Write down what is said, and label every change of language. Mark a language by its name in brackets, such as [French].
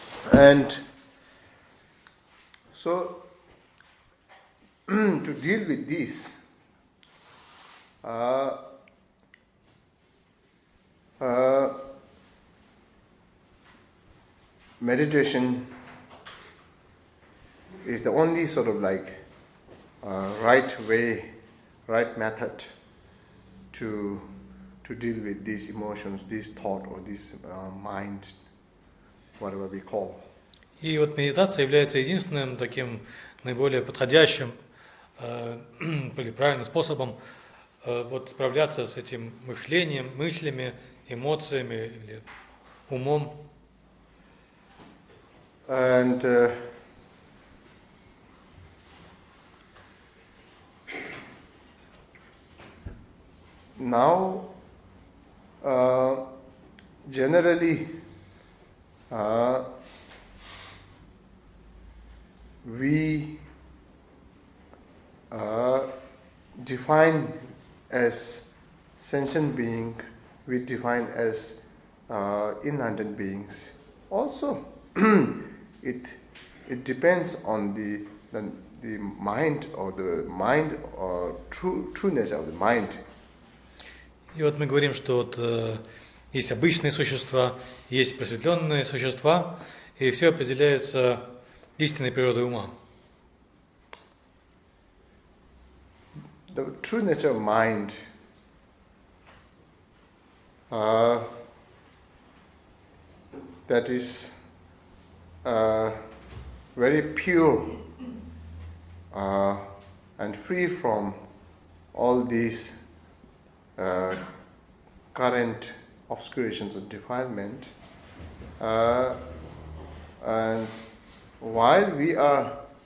[English] And so, to deal with this, meditation is the only sort of like right way, right method to deal with these emotions, this thought or this mind, whatever we call. [Russian] И вот медитация является единственным таким наиболее подходящим или правильным способом вот справляться с этим мышлением, мыслями, эмоциями или умом. [English] And now, generally, we define as sentient being, we define as enlightened beings. Also, it depends on the mind or true nature of the mind. [Russian] И вот мы говорим, что вот, есть обычные существа, есть просветленные существа, и все определяется истинной природой ума. [English] The true nature of mind that is very pure and free from all these current obscurations of defilement, and while we are